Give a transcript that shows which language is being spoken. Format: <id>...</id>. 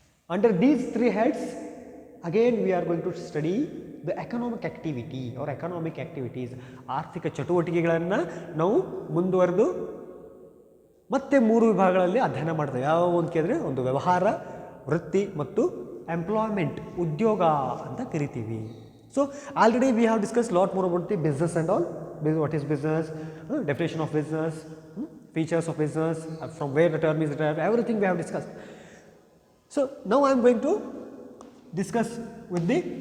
<en>Under these 3 heads, again we are going to study the economic activity or economic activities.</en> <kn>ಆರ್ಥಿಕ ಚಟುವಟಿಕೆಗಳನ್ನು ನಾವು ಮುಂದುವರೆದು ಮತ್ತೆ 3 ವಿಭಾಗಗಳಲ್ಲಿ ಅಧ್ಯಯನ ಮಾಡ್ತೇವೆ. ಯಾವ ಅಂತ ಕೇಳಿದ್ರೆ, ಒಂದು ವ್ಯವಹಾರ, ವೃತ್ತಿ ಮತ್ತು ಎಂಪ್ಲಾಯ್ಮೆಂಟ್, ಉದ್ಯೋಗ ಅಂತ ಕರಿತೀವಿ.</kn> <en>So already we have discuss lot more about the business and all. What is business, definition of business, features of business, from where the term is derived, everything we have discussed. So now I am going to discuss with the</en>